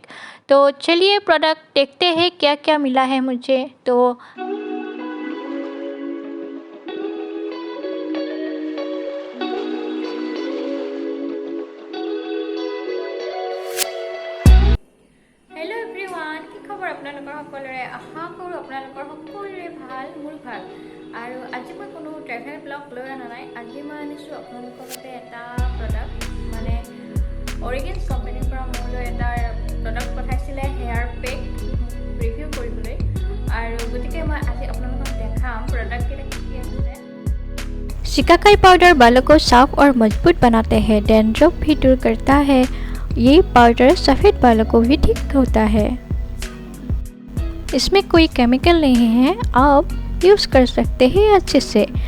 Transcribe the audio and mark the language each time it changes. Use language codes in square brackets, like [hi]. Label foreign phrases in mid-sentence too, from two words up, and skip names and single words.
[hi] तो चलिए प्रोडक्ट देखते हैं क्या क्या मिला है मुझे। [en] तो hello everyone, [as] কি খবৰ আপোনালোকৰ সকলোৰে। আশা কৰোঁ আপোনালোকৰ সকলোৰে ভাল, মোৰ ভাল। আৰু আজি মই কোনো [en] travel blog [as] লৈ অনা নাই। আজি মই আনিছোঁ আপোনালোকৰ বাবে এটা প্ৰডাক্ট, মানে অৰিগেন্স কোম্পানীৰ পৰা মোলৈ এটা প্ৰডাক্ট পঠাইছিলে [en] hair pack [as] ৰিভিউ কৰিবলৈ। আৰু গতিকে মই আজি আপোনালোকক দেখাম প্ৰডাক্টকেইটা কি কি আছে। [hi] शिकाकाई पाउडर बालों को साफ और मजबूत बनाते हैं, डैंड्रफ भी दूर करता है। ये पाउडर सफ़ेद बालों को भी ठीक होता है। इसमें कोई केमिकल नहीं है, आप यूज़ कर सकते हैं अच्छे से।